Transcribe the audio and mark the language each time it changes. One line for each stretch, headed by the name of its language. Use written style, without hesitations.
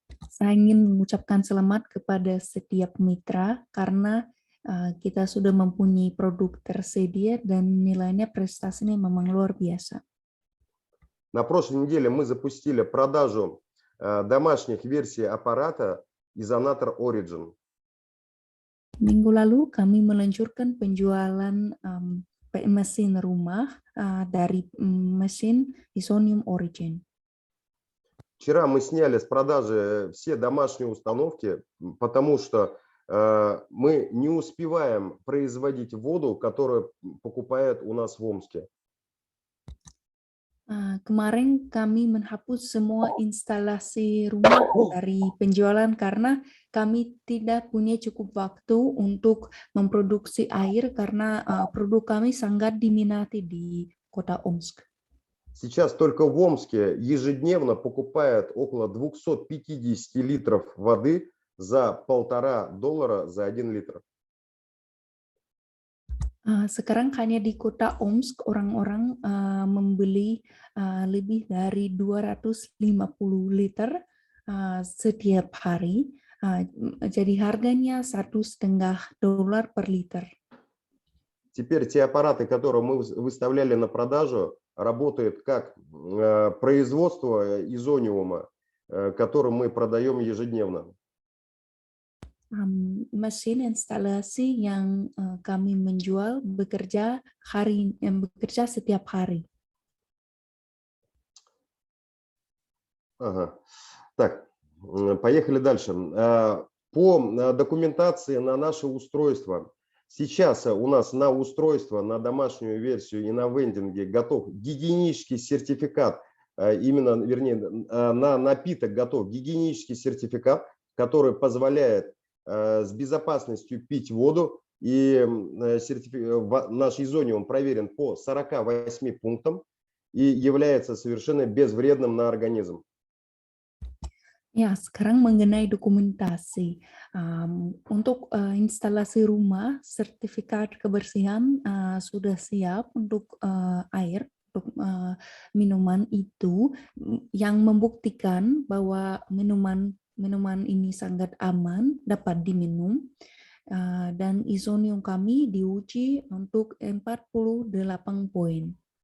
Indonesian: Saya ingin mengucapkan selamat kepada setiap mitra karena kita sudah mempunyai produk tersedia dan nilainya prestasinya memang luar biasa.
Russian: На прошлой неделе мы запустили продажу домашних версий аппарата Isonator Origin.
Indonesian: Minggu lalu kami meluncurkan penjualan mesin rumah dari mesin Isonium Origin.
Russian: Вчера мы сняли с продажи все домашние установки, потому что мы не успеваем производить воду, которую покупают у нас в Омске.
Indonesian: Kemarin kami menghapus semua instalasi rumah dari penjualan karena kami tidak punya cukup waktu untuk memproduksi air karena produk kami sangat diminati di kota Omsk.
Russian: Сейчас только в Омске ежедневно покупают около 250 литров воды за $1,5 за 1 литр.
Indonesian: Sekarang hanya di kota Omsk orang-orang membeli lebih dari 250 liter setiap hari. Jadi harganya $1,5 per liter.
Russian: Теперь те аппараты, которые мы выставляли на продажу, работают как производство изониума, который мы продаем ежедневно.
Indonesian: Mesin instalasi yang kami menjual bekerja setiap hari.
Russian: Ага. Так, поехали дальше. По документации на наше устройство. Сейчас у нас на устройство, на домашнюю версию и на вендинге готов гигиенический сертификат, на напиток готов гигиенический сертификат, который позволяет с безопасностью пить воду. И наш изониум проверен по 48 пунктам и является совершенно безвредным на организм.
Indonesian: Ya, sekarang mengenai dokumentasi. Untuk instalasi rumah, sertifikat kebersihan sudah siap untuk air, untuk minuman itu, yang membuktikan bahwa minuman ini sangat aman, dapat diminum, dan isonium kami diuji untuk 48 poin.